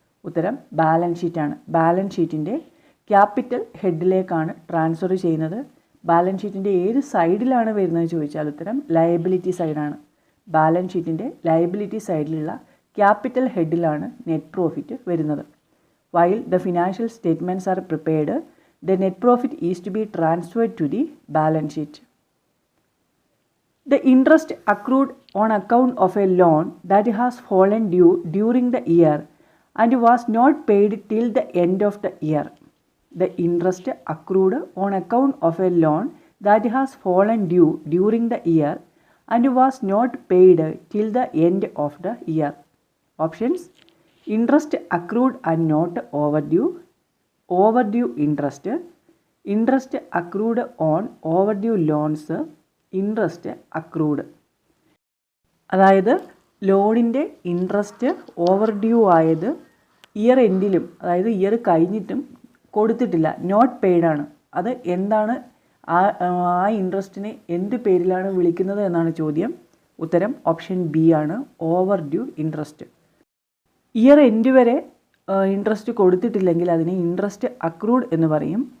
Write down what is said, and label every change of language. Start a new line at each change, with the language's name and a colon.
Malayalam: ഉത്തരം balance ഷീറ്റാണ്. Balance ഷീറ്റിൻ്റെ capital ഹെഡിലേക്കാണ് transfer ചെയ്യുന്നത്. ബാലൻസ് ഷീറ്റിൻ്റെ ഏത് സൈഡിലാണ് വരുന്നത് ചോദിച്ചാൽ ഉത്തരം ലയബിലിറ്റി സൈഡാണ്. ബാലൻസ് ഷീറ്റിൻ്റെ ലയബിലിറ്റി സൈഡിലുള്ള ക്യാപിറ്റൽ ഹെഡിലാണ് നെറ്റ് പ്രോഫിറ്റ് വരുന്നത്.
English: While the financial statements are prepared, the net profit is to be transferred to the balance sheet. The interest accrued on account of a loan that has fallen due during the year and was not paid till the end of the year. The interest accrued on account of a loan that has fallen due during the year and was not paid till the end of the year. Options: interest accrued and not overdue, overdue interest, interest accrued on overdue loans, interest accrued.
Malayalam: അതായത് ലോണിൻ്റെ interest ഓവർഡ്യൂ ആയത് year എൻഡിലും അതായത് year കഴിഞ്ഞിട്ടും കൊടുത്തിട്ടില്ല, not paid ആണ്. അത് എന്താണ്? ആ ഇൻട്രസ്റ്റിനെ എന്ത് പേരിലാണ് വിളിക്കുന്നത് എന്നാണ് ചോദ്യം. ഉത്തരം ഓപ്ഷൻ ബി ആണ്, ഓവർഡ്യൂ ഇൻട്രസ്റ്റ്. ഇയർ എൻഡ് വരെ ഇൻട്രസ്റ്റ് കൊടുത്തിട്ടില്ലെങ്കിൽ അതിനെ ഇൻട്രസ്റ്റ് അക്രൂഡ് എന്ന് പറയും.